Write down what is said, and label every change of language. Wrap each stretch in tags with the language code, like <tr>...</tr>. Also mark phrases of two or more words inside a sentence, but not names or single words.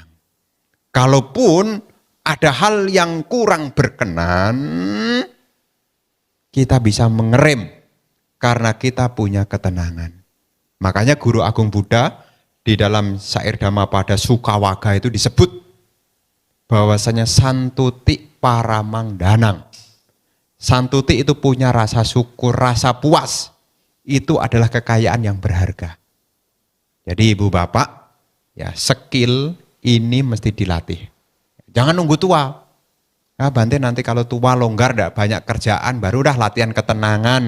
<id>Kalaupun ada hal yang kurang berkenan, kita bisa mengerem karena kita punya ketenangan. Makanya Guru Agung Buddha di dalam syair Dhammapada Sukawaga itu disebut bahwasanya</id> <pi>santuti paramang danang.</pi> <id>Santuti itu punya rasa syukur, rasa puas. Itu adalah kekayaan yang berharga. Jadi ibu bapak, ya skill ini mesti dilatih. Jangan nunggu tua. Bante nanti kalau tua longgar enggak banyak kerjaan baru dah latihan ketenangan.</id>